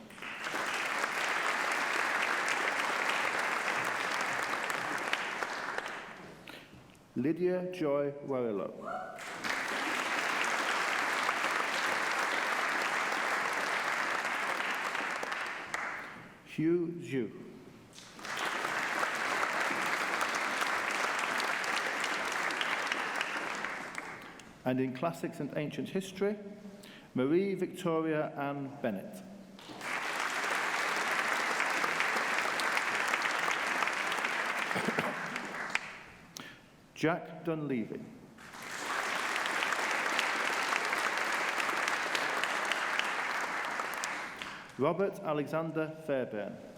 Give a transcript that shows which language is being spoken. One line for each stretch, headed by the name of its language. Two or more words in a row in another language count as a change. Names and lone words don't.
English: Lydia Joy Warrillow. Hugh Zhu. And in Classics and Ancient History, Marie Victoria Ann Bennett. Jack Dunleavy. Robert Alexander Fairbairn.